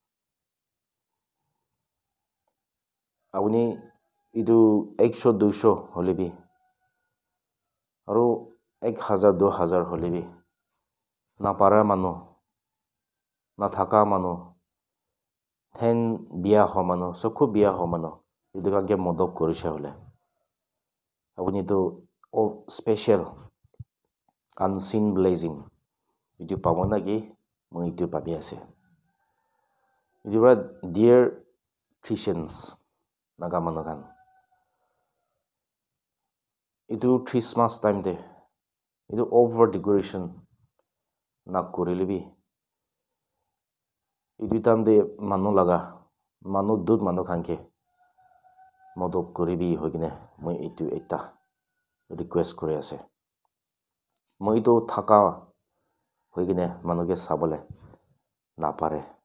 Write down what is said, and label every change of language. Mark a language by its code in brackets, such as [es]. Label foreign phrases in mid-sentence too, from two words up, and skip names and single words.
[nag] apuni itu 100-200 holebi aru 1000-2000 holebi na para manu na thaka manu then biya ho manu sokhu biya ho manu itu kan ke modop korise hole apuni to special unseen blessing itu pabo na ki moi itu pabi ase itu ra [en] dear Christians [nag] naga manu kan itu Christmas time de itu over decoration na korile bi itu time de manu dut manu khan ke modop koribi hoigine moi itu ekta request kori ase moi to thaka hoigine manu ke sabole na pare